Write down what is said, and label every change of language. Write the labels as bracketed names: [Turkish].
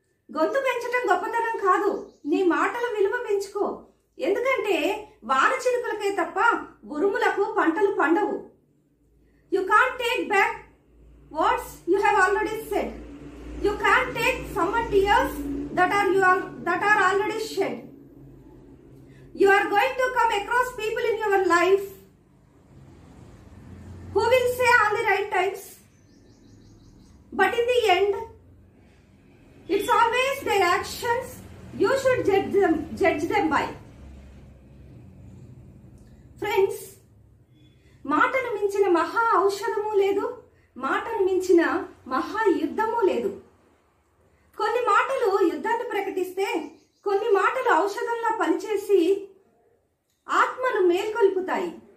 [Telugu] గొంతు పెంచటం గొప్పతనం కాదు, నీ మాటల విలువ పెంచుకో. ఎందుకంటే వాన చినుకులకే తప్ప ఉరుములకు పంటలు పండవు. [English] You can't take back words you have already said. You can't take summon tears that are already shed. You are going to come across people in your life who will say all the right times, but in the end it's always their actions you should judge them by. [Telugu] Friends, మాటను మించిన మహా ఔషధము లేదు, మాటను మించిన మహా యుద్ధము లేదు. కొన్ని మాటలు యుద్ధాన్ని ప్రకటిస్తే, కొన్ని మాటలు ఔషధంలా పనిచేసి ఆత్మను మేల్కొల్పుతాయి.